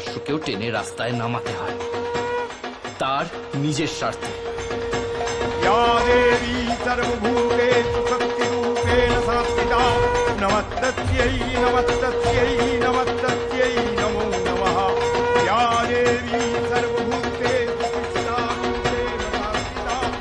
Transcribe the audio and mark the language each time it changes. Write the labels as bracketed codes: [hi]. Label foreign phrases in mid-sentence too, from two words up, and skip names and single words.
[bn] তাকেও টেনে রাস্তায় নামাতে হয়, তার নিজের স্বার্থে। [sa] या देवी सर्वभूतेषु शक्तिरूपेण संस्थिता नमस्तस्यै नमस्तस्यै नमस्तस्यै नमो नमः। या देवी सर्वभूतेषु कृष्णारूपेण संस्थिता